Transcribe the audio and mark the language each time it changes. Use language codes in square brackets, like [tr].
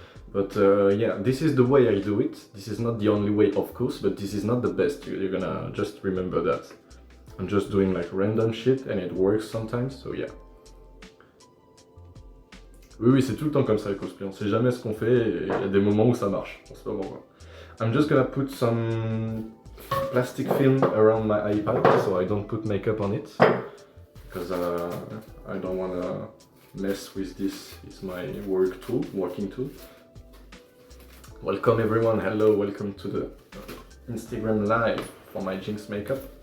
[en] But yeah, this is the way I do it. This is not the only way, of course, but this is not the best. You're gonna just remember that. I'm just doing like random shit and it works sometimes, so yeah. [fr] Oui, c'est tout le temps comme ça le cosplay, on sait jamais ce qu'on fait et il y a des moments où ça marche, en ce moment. [en] I'm just gonna put some plastic film around my iPad so I don't put makeup on it because I don't wanna mess with this. It's my working tool. Welcome everyone, hello, welcome to the Instagram live for my Jinx makeup.